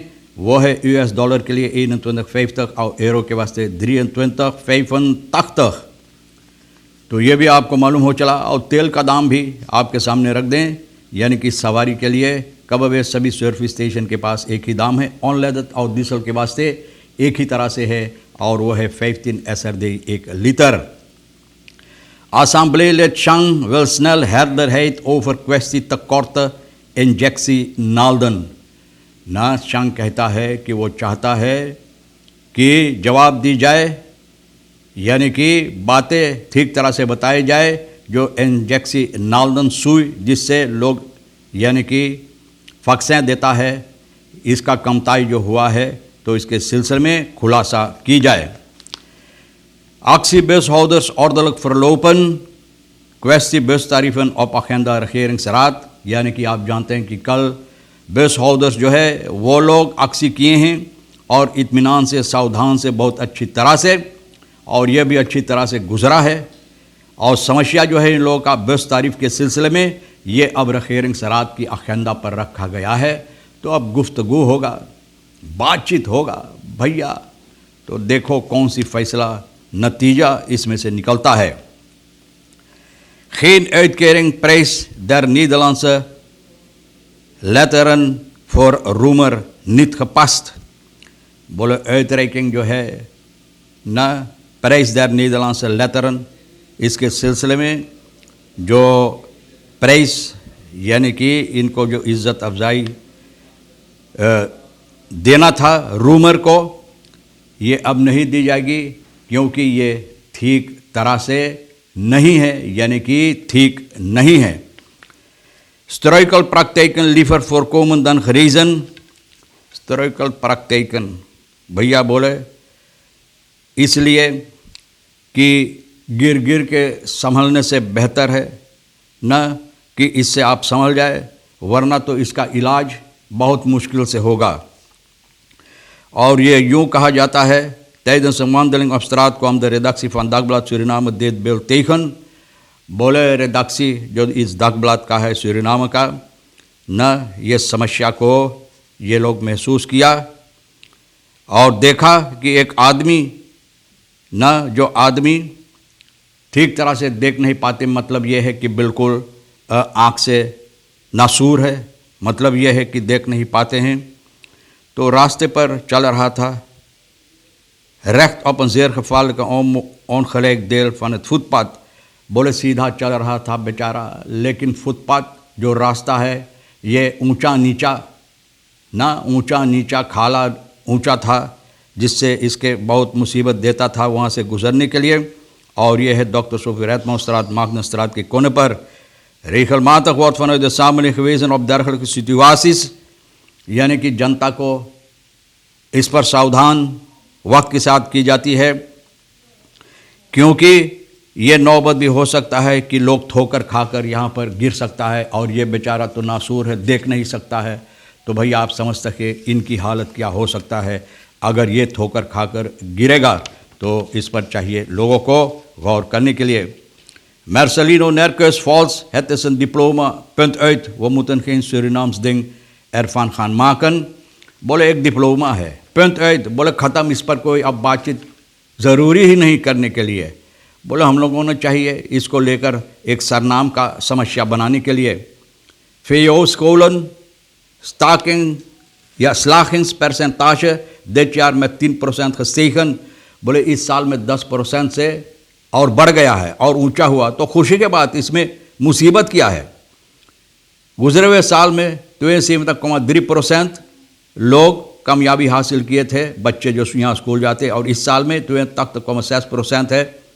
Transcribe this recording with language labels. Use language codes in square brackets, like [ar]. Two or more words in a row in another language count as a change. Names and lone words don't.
[hi] वो है US डॉलर के लिए 21,50 और यूरो के वास्ते 23,85 तो ये भी आपको मालूम हो चला। और तेल का दाम भी आपके सामने रख दें, यानी कि सवारी के लिए कब सभी सर्विस स्टेशन के पास एक ही दाम है। ऑनलाइन और डीजल के वास्ते एक ही तरह से है और वो है 15 SRD 1 लीटर। [nl] Assembleelid Chang wil snel helderheid over kwestie tekorten injectie-naalden। [hi] ना चंग कहता है कि वो चाहता है कि जवाब दी जाए, यानी कि बातें ठीक तरह से बताई जाए। जो [nl] injectie naalden [hi] सुई जिससे लोग यानी कि फक्सें देता है, इसका कमताई जो हुआ है तो इसके सिलसिले में खुलासा की जाए। [nl] Actiebushouders ordelijk verlopen, kwestie bustarieven op agenda regeringsraad। [hi] यानी कि आप जानते हैं कि कल बस होल्डर्स जो है वो लोग अक्सी किए हैं और इत्मीनान से, सावधान से, बहुत अच्छी तरह से, और यह भी अच्छी तरह से गुजरा है। और समस्या जो है इन लोगों का बस तारीफ के सिलसिले में ये अब [nl] regeringsraad [hi] की अखेंदा पर रखा गया है। तो अब गुफ्तगू होगा, बातचीत होगा भैया, तो देखो कौन सी फैसला नतीजा इसमें से निकलता है। [nl] Geen uitkering prijs der Nederlandse letteren voor Roemer niet gepast। [hi] बोले uitreiking जो है ना प्राइस दर नीदरलैंड लेटरन, इसके सिलसिले में जो प्राइस यानी कि इनको जो इज़्ज़त अफजाई देना था रूमर को, ये अब नहीं दी जाएगी क्योंकि ये ठीक तरह से नहीं है, यानी कि ठीक नहीं है। [nl] Struikel praktijken liever voorkomen dan genezen। Struikel praktijken [hi] भैया बोले इसलिए कि गिर गिर के संभलने से बेहतर है न कि इससे आप संभल जाए, वरना तो इसका इलाज बहुत मुश्किल से होगा। और ये यूँ कहा जाता है, [nl] tijdens een wandeling op straat kwam de redactie van Dagblad Suriname dit beeld tegen। [hi] बोले रेदाक्सी जो इस दगब्लाद का है सूरीनामा का, न ये समस्या को ये लोग महसूस किया और देखा कि एक आदमी न जो आदमी ठीक तरह से देख नहीं पाते, मतलब ये है कि बिल्कुल आँख से नासूर है, मतलब ये है कि देख नहीं पाते हैं। तो रास्ते पर चल रहा था, [nl] recht op een zeer gevaarlijke ongelijk deel van het voetpad। [hi] बोले सीधा चल रहा था बेचारा, लेकिन फुटपाथ जो रास्ता है ये ऊंचा नीचा ना, ऊंचा नीचा खाला ऊंचा था, जिससे इसके बहुत मुसीबत देता था वहाँ से गुजरने के लिए। और ये है डॉक्टर सोफी रेतमाउstraat Magnusstraat के कोने पर। [nl] regelmatig wordt vanuit de samenleving gewezen op dergelijke situaties, [hi] यानी कि जनता को इस पर सावधान वक्त के साथ की जाती है, क्योंकि ये नौबत भी हो सकता है कि लोग ठोकर खाकर यहाँ पर गिर सकता है और ये बेचारा तो नासूर है, देख नहीं सकता है। तो भैया आप समझ सके इनकी हालत क्या हो सकता है अगर ये ठोकर खाकर गिरेगा। तो इस पर चाहिए लोगों को गौर करने के लिए। [nl] Marcelino Nerkeus Vals, het is een diploma, punt uit, we moeten geen Surinaams ding ervan gaan maken। [hi] बोले एक डिप्लोमा है, [nl] punt uit, [hi] बोले ख़त्म, इस पर कोई अब बातचीत ज़रूरी ही नहीं करने के लिए। बोले हम लोगों ने चाहिए इसको लेकर एक सरनाम का समस्या बनाने के लिए। [nl] VO scholen staking या slagingspercentage dit jaar met 10% gestegen। [hi] बोले इस साल में 10% से और बढ़ गया है और ऊंचा हुआ, तो खुशी के बात। इसमें मुसीबत क्या है, गुजरे हुए साल में 72,3% लोग कामयाबी हासिल किए थे, बच्चे जो यहाँ स्कूल जाते, और इस साल में 82,6% है।